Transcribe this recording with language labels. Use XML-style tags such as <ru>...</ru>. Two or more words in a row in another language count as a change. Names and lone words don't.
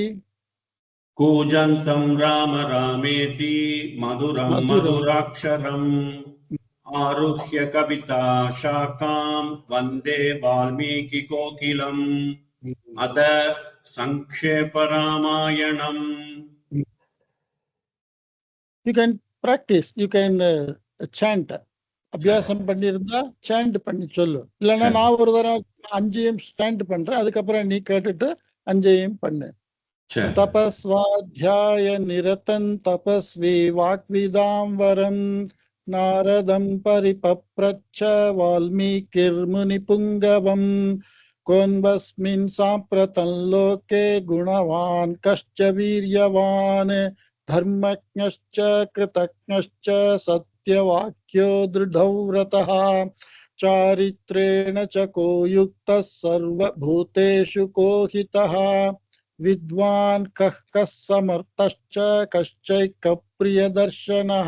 <sa>मधुरं मधुराक्षरम् आरुह्य कविता शाखां वन्दे वाल्मीकिकोकिलम्. अथ संक्षेपरामायणम्.</sa> <en>You can practice, you can chant.</en> <ta>அபியாசம் பண்ணியிருந்தா சாண்ட் பண்ணி சொல்லு. இல்லைன்னா நான் ஒரு தரம் 5 ஸ்டாண்ட் பண்றேன், அதுக்கப்புறம் நீ கேட்டுட்டு 5 பண்ணு.</ta> <sa>तपःस्वाध्याय निरतं तपस्वी वाग्विदां वरम् नारदं परिपप्रच्छ वाल्मीकिर् मुनि पुङ्गवम् कोन्वस्मिन् साम्प्रतं लोके गुणवान् कश्च वीर्यवान् धर्मज्ञश्च कृतज्ञश्च सत्यवाक्यो दृढव्रतः चारित्रेण च को युक्तः सर्वभूतेषु कोहितः विद्वान् कः समर्थश्च कश्चैकप्रियदर्शनः</sa>